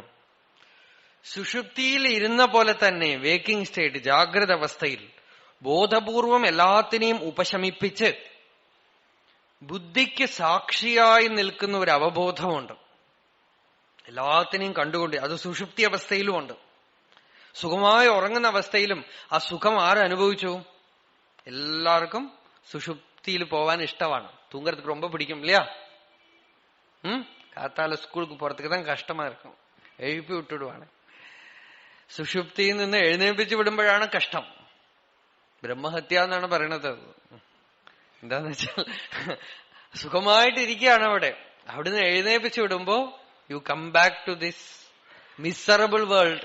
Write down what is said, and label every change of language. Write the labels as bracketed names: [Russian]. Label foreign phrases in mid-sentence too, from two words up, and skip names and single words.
[Malayalam] സുഷുപ്തിയിൽ ഇരുന്ന പോലെ തന്നെ [English] waking state, [Malayalam] ജാഗ്രത അവസ്ഥയിൽ ബോധപൂർവം എല്ലാത്തിനെയും ഉപശമിപ്പിച്ച് ബുദ്ധിക്ക് സാക്ഷിയായി നിൽക്കുന്ന ഒരു അവബോധമുണ്ട്. എല്ലാത്തിനെയും കണ്ടുകൊണ്ട് അത് സുഷുപ്തി അവസ്ഥയിലുമുണ്ട്. സുഖമായി ഉറങ്ങുന്ന അവസ്ഥയിലും ആ സുഖം ആരനുഭവിച്ചു? എല്ലാവർക്കും സുഷുപ്തിയിൽ പോവാൻ ഇഷ്ടമാണ്. [Tamil] தூங்கறதுக்கு ரொம்ப பிடிக்கும் இல்லையா? காத்தால ஸ்கூலுக்கு போறதுக்கு தான் கஷ்டமா இருக்கும், எழுப்பி விட்டுடுவாണ്. [Malayalam] സുഷുപ്തിയിൽ നിന്ന് എഴുന്നേൽപ്പിച്ചു വിടുമ്പോഴാണ് കഷ്ടം. ബ്രഹ്മഹത്യ എന്നാണ് പറയണത്. എന്താന്ന് വെച്ചാൽ സുഖമായിട്ടിരിക്കുകയാണ് അവിടെ, അവിടുന്ന് എഴുന്നേൽപ്പിച്ചു വിടുമ്പോ [English] you come back to this miserable world.